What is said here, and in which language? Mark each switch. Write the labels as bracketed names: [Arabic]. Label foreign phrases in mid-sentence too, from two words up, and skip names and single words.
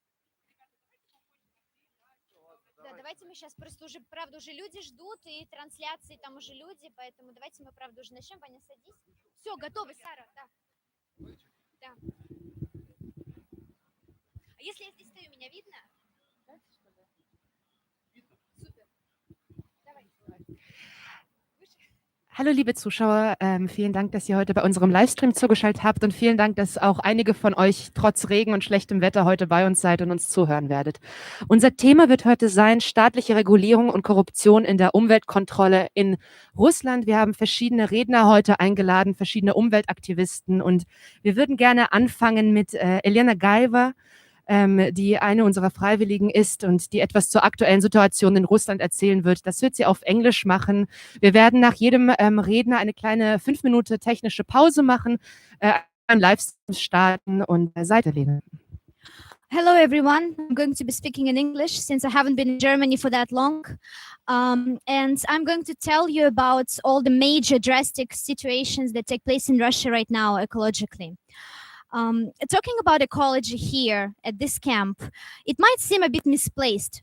[Russian] Да, давайте мы сейчас просто уже, правда, уже люди ждут, и трансляции там уже люди, поэтому давайте мы, правда, уже начнем. Ваня, садись. Все, готовы, Сара, да. Да. А если я здесь стою, меня видно? Супер. Давай. [German] Hallo liebe Zuschauer, vielen Dank, dass ihr heute bei unserem Livestream zugeschaltet habt und vielen Dank, dass auch einige von euch trotz Regen und schlechtem Wetter heute bei uns seid und uns zuhören werdet. Unser Thema wird heute sein, staatliche Regulierung und Korruption in der Umweltkontrolle in Russland. Wir haben verschiedene Redner heute eingeladen, verschiedene Umweltaktivisten und wir würden gerne anfangen mit Elena Gaeva, die eine unserer Freiwilligen ist und die etwas zur aktuellen Situation in Russland erzählen wird. Das wird sie auf Englisch machen. Wir werden nach jedem Redner eine kleine 5 Minuten technische Pause machen, einen Livestream starten und Seite legen. [English] Hello, everyone. I'm going to be speaking in English since I haven't been in Germany for that long. And I'm going to tell you about all the major drastic situations that take place in Russia right now ecologically. Talking about ecology here at this camp, it might seem a bit misplaced.